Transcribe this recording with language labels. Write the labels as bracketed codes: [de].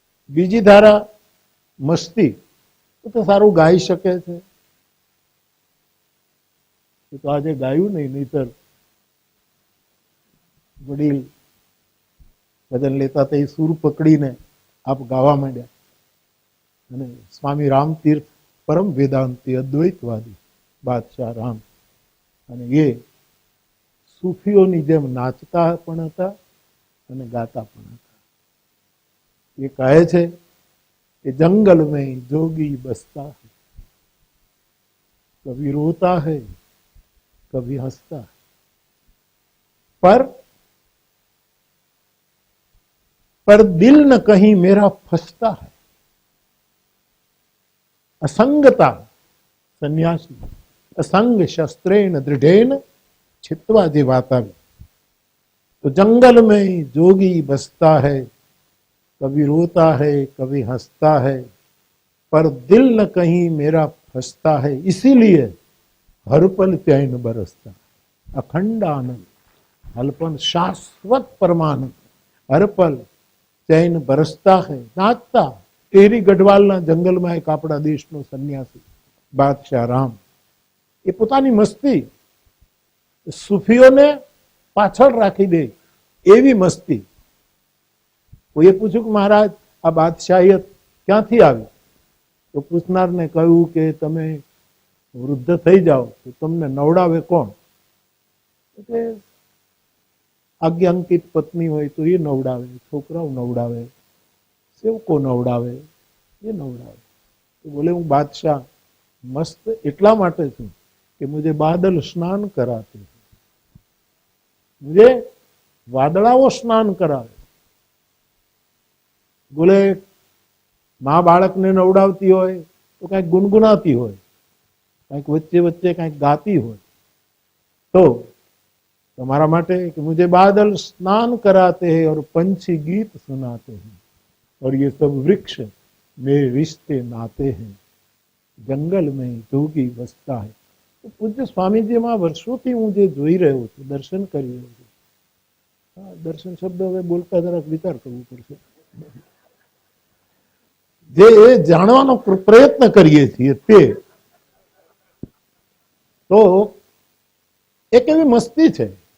[gu] બીજી ધારા મસ્તી, તો સારું ગાઈ શકે છે, તો આજે ગાયું નહીં, નહીતર વડીલ ભજન લેતા તે સૂર પકડીને આપ ગાવા માંડ્યા. અને સ્વામી રામતીર્થ પરમ વેદાંતી અદ્વૈતવાદી બાદશાહ રામ, અને એ સૂફીઓની જેમ નાચતા પણ હતા અને ગાતા પણ હતા. એ કહે છે [hi] कि जंगल में जोगी बसता है, कभी रोता है कभी हंसता है, पर दिल न कहीं मेरा फंसता है. [sa] असंगता संन्यासी असंग शस्त्रेण दृढ़ेन छित्वा जे बात आई. [hi] तो जंगल में जोगी बसता है, कभी रोता है कभी हंसता है, पर दिल न कहीं मेरा फंसता है. इसीलिए हर पल चैन बरसता है. अखंड आनंद, हलपन शाश्वत परमानंद, हर पल चैन बरसता है. [gu] नाचता ટેરી ગઢવાલના જંગલમાં એક આપણા દેશનો સંન્યાસી બાદશાહ રામ, એ પોતાની મસ્તી સૂફીઓને પાછળ રાખી દે એવી મસ્તી. કોઈએ પૂછ્યું કે મહારાજ આ બાદશાહિયત ક્યાંથી આવી? તો પૂછનારને કહ્યું કે તમે વૃદ્ધ થઈ જાઓ તો તમને નવડાવે કોણ? એટલે આજ્ઞાંકિત પત્ની હોય તો એ નવડાવે, છોકરાઓ નવડાવે, સેવકો નવડાવે, એ નવડાવે. તો બોલે હું બાદશાહ મસ્ત એટલા માટે છું કે મુझे [hi] बादल स्नान कराते, मुझे [gu] વાદળાઓ સ્નાન કરાવે. બોલે મા બાળકને નવડાવતી હોય તો કાંઈક ગુનગુનાતી હોય, કાંઈક વચ્ચે વચ્ચે કાંઈક ગાતી હોય, તો તમારા માટે [hi] कि मुझे बादल स्नान कराते हैं और पंछी गीत सुनाते हैं और ये सब वृक्ष मेरे रिश्ते नाते हैं जंगल में जोगी बसता है। [gu] तो पूज्य स्वामीजीમાં વર્ષોથી હું જે જોઈ રહ્યો છું, દર્શન કરી રહ્યો છું, દર્શન શબ્દ હવે બોલતા જરાક વિચાર કરવો પડશે, જે જાણવાનો પ્રયત્ન કરીએ છીએ તે તો એક એવી મસ્તી છે.